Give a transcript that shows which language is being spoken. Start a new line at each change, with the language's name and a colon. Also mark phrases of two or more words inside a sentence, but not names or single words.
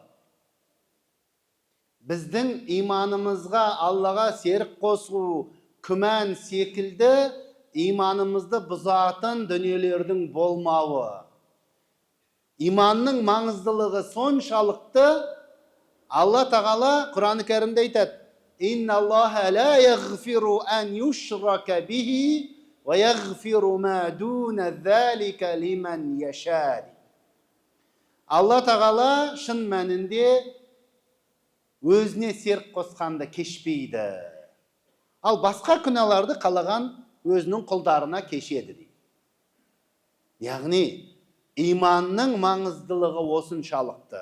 Kazakh: Біздің иманымызға Аллаға серік қосу, күмән секілді иманымызды бұзатын дүниелердің болмауы. Иманның маңыздылығы соншалықты, Алла тағала Құран-ы Кәрімде айтады:
Arabic: إن الله لا يغفر أن يشرك به ويغفر ما دون ذلك لمن يشاء.
Kazakh: Алла тағала шын мәнінде өзіне серік қосқанды кешпейді. Ал басқа күнәларды қалаған өзінің құлдарына кешеді дейді. Яғни, иманның маңыздылығы осыншалықты.